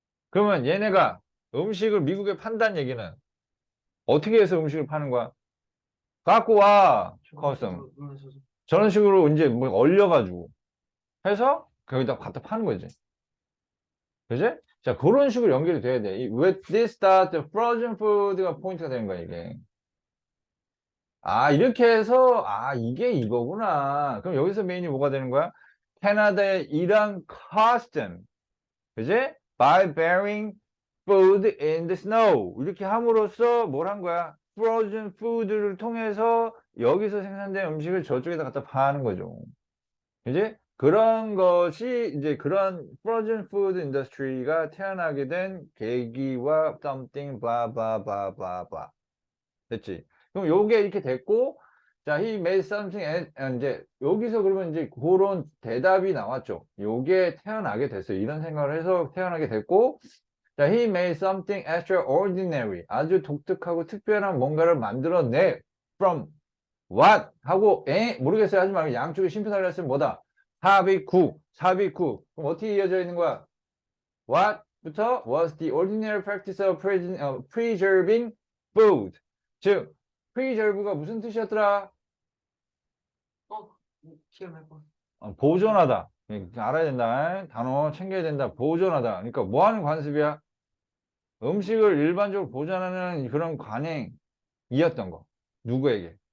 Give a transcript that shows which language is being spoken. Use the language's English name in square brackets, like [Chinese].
[Korean] 그러면 얘네가 음식을 미국에 판다는 얘기는 어떻게 해서 음식을 파는 거야? 갖고 와, 커스텀. 저런 식으로 이제 뭐 얼려가지고 해서 거기다 갖다 파는 거지. 그지? 자, 그런 식으로 연결이 돼야 돼. [English] With this start, the frozen food가 [Korean] 포인트가 되는 거야, 이게. 이렇게 해서, 이게 이거구나. 그럼 여기서 메인이 뭐가 되는 거야? 캐나다의 이런 custom. 그지? [English] By burying food in the snow. [Korean] 이렇게 함으로써 뭘 한 거야? frozen food를 통해서 여기서 생산된 음식을 저쪽에다 갖다 파는 거죠. 이제 그런 것이 이제 그런 frozen food industry가 태어나게 된 계기와 [English] something blah blah blah blah blah. [Korean] 됐지? 그럼 요게 이렇게 됐고, 자, [English] he made something [Korean] 이제 여기서 그러면 이제 그런 대답이 나왔죠. 요게 태어나게 됐어요. 이런 생각을 해서 태어나게 됐고, 자, [English] he made something extraordinary. [Korean] 아주 독특하고 특별한 뭔가를 만들어내. [English] From what? [Korean] 하고, 모르겠어요. 하지 말고 양쪽에 심표달을 했으면 뭐다? 삽입구. 그럼 어떻게 이어져 있는 거야? [English] What부터 was the ordinary practice of preserving food. [Korean] 즉, preserve가 무슨 뜻이었더라? 어, 기억날 거. 보존하다. 알아야 된다. 단어 챙겨야 된다. 보존하다. 그러니까 뭐 하는 관습이야? 음식을 일반적으로 보존하는 그런 관행이었던 거. 누구에게?